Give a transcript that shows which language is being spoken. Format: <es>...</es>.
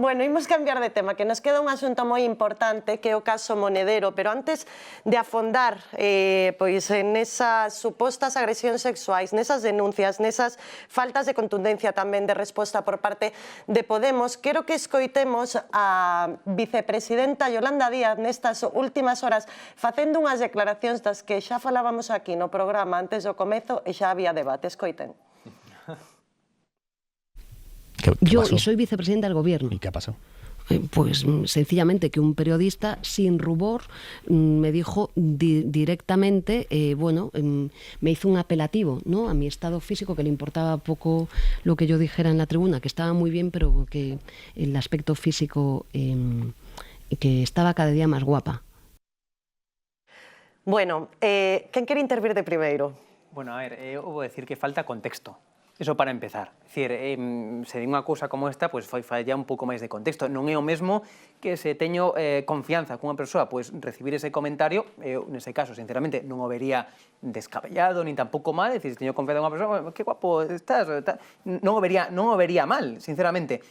<gl>Bueno, imos cambiar de tema, que nos queda un asunto moi importante, que é o caso Monedero, pero antes de afondar pois nesas supostas agresións sexuais, nesas denuncias, nesas faltas de contundencia tamén de resposta por parte de Podemos, quero que escoitemos a vicepresidenta Yolanda Díaz nestas últimas horas facendo unhas declaracións das que xa falábamos aquí no programa antes do comezo e xa había debate. Escoiten.</gl> <es>Yo soy vicepresidenta del gobierno. ¿Y qué ha pasado? Pues sencillamente que un periodista sin rubor me dijo directamente, me hizo un apelativo, ¿no?, a mi estado físico, que le importaba poco lo que yo dijera en la tribuna, que estaba muy bien, pero que el aspecto físico, que estaba cada día más guapa.</es> <gl>Bueno, quen quere intervir de primeiro? Bueno, a ver, eu vou decir que falta contexto. Eso para empezar. É dicir, se di unha cousa como esta, pois falla un pouco máis de contexto. Non é o mesmo que se teño confianza cunha persoa, pois recibir ese comentario, eu, nese caso, sinceramente, non o vería descabellado, nin tampouco mal, é dicir, se teño confianza cunha persoa, que guapo estás, non o vería mal, sinceramente.</gl>